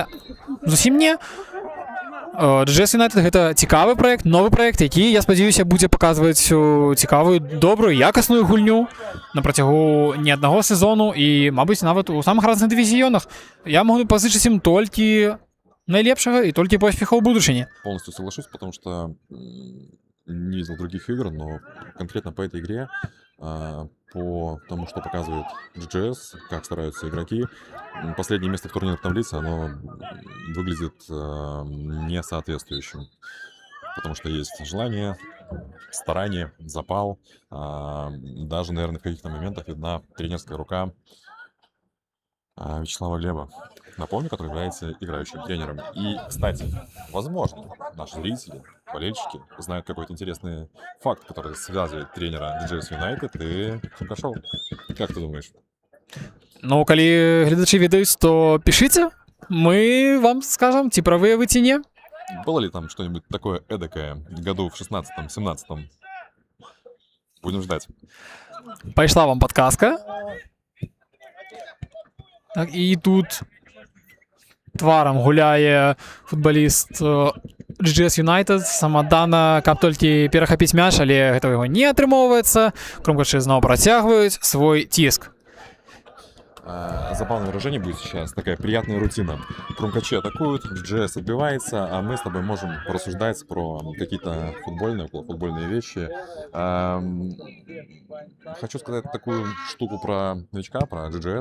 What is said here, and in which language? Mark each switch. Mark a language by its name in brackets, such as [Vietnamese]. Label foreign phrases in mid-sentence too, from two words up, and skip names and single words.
[Belarusian] Зусім не. GGS United гэта цікавы праект, новы праект, які, я спадзяюся, будзе паказваць цікавую, добрую, якасную гульню на працягу не аднаго сезону і, мабыць, нават у самых разных дывізіёнах. [Russian] Я могу [Belarusian] пазычыць ім толькі [Russian] наилепшего и только поспехов в будущем. Полностью соглашусь, потому что не видел других игр, но конкретно по этой игре, по тому, что показывает GGS, как стараются игроки, последнее место в турнирной таблице, оно выглядит несоответствующим. Потому что есть желание, старание, запал. Даже, наверное, в каких-то моментах видна тренерская рука Вячеслава Глеба, напомню, который является играющим тренером. И, кстати, возможно, наши зрители, болельщики знают какой-то интересный факт, который связывает тренера GGS United и Крумкашоў. Как ты думаешь? [Belarusian] Ну, калі гледачы ведаюць, то [Russian] пишите, мы вам скажем, [Belarusian] ці правыя вы, ці не. [Russian] Было ли там что-нибудь такое эдакое году в 16-17? Будем ждать. [Belarusian] Пайшла вам подказка. Так, і тут тварам гуляе футбаліст GGS United самадана, каб толькі перахапіць мяч, але гэта яго не атрымоўваецца. Крумкачы зноў працягваюць свой ціск. [Russian] Забавное выражение будет сейчас, такая приятная рутина. Крумкачи атакуют, GGS отбивается, а мы с тобой можем порассуждать про какие-то футбольные вещи. Хочу сказать такую штуку про новичка, про GGS.